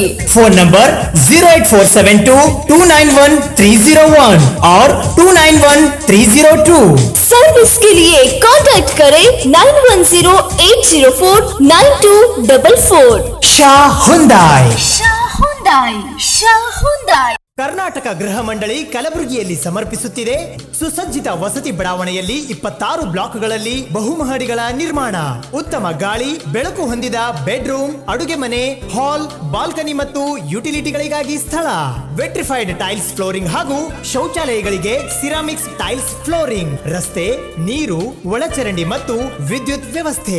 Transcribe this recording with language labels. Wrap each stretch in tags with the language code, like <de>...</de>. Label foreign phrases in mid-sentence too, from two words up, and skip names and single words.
<hi>फोन नंबर 08472291301 और 291302। सर्विस के लिए कांटेक्ट करें 9108049244। शाह हुंडई। शाह हुंडई।</hi> <kn>ಕರ್ನಾಟಕ ಗೃಹ ಮಂಡಳಿ ಕಲಬುರಗಿಯಲ್ಲಿ ಸಮರ್ಪಿಸುತ್ತಿದೆ ಸುಸಜ್ಜಿತ ವಸತಿ ಬಡಾವಣೆಯಲ್ಲಿ 26 ಬ್ಲಾಕ್ಗಳಲ್ಲಿ ಬಹುಮಹಡಿಗಳ ನಿರ್ಮಾಣ, ಉತ್ತಮ ಗಾಳಿ ಬೆಳಕು ಹೊಂದಿದ ಬೆಡ್ರೂಮ್, ಅಡುಗೆ ಮನೆ, ಹಾಲ್, ಬಾಲ್ಕನಿ ಮತ್ತು ಯುಟಿಲಿಟಿಗಳಿಗಾಗಿ ಸ್ಥಳ,</kn> <en>vitrified tiles flooring</en> <kn>ಹಾಗೂ ಶೌಚಾಲಯಗಳಿಗೆ</kn> <en>ceramics tiles flooring,</en> <kn>ರಸ್ತೆ, ನೀರು, ಒಳಚರಂಡಿ ಮತ್ತು ವಿದ್ಯುತ್ ವ್ಯವಸ್ಥೆ.</kn>